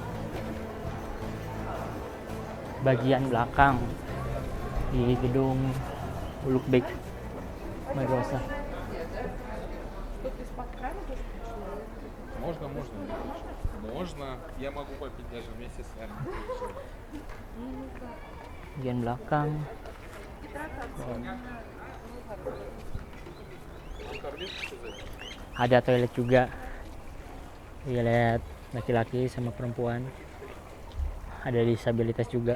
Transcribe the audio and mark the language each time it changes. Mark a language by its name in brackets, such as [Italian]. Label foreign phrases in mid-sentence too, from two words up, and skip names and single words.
[Indonesian] bagian belakang di gedung Ulugh Beg Madrasah. [Russian] Можно. Я могу попить даже вместе с вами. [Indonesian] Bagian belakang. Ada toilet juga, toilet laki-laki sama perempuan. Ada disabilitas juga.